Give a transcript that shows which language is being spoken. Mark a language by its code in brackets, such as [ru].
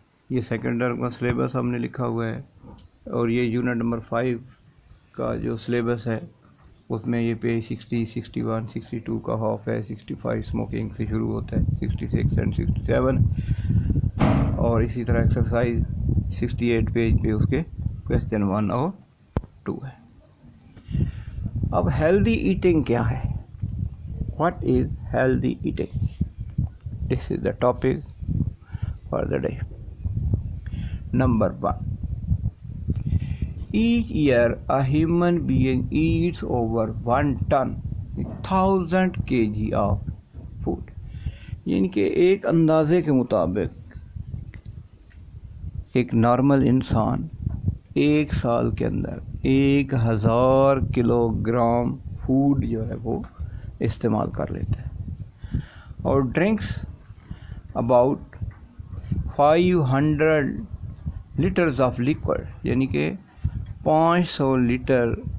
[ur] یہ second term کا syllabus ہم نے لکھا ہوا ہے، اور یہ یونٹ نمبر 5 کا جو سلیبس ہے اس میں یہ پیج 60، 61، 62 کا ہاف ہے، 65 اسموکنگ سے شروع ہوتا ہے، 66 اینڈ 67، اور اسی طرح ایکسرسائز 68 پیج پہ اس کے کویسچن 1 اور 2 ہے۔ اب ہیلدی ایٹنگ کیا ہے؟ [en] What is healthy eating? This is the topic for the day. Number 1. Each year a human being eats over 1 ton, 1000 kg of food. [ur] یعنی کہ ایک اندازے کے مطابق ایک نارمل انسان 1 سال کے اندر 1000 کلو گرام فوڈ جو ہے وہ استعمال کر لیتا ہے، اور [en] drinks about 500 litres of liquid, [ur] یعنی کہ 500 لیٹر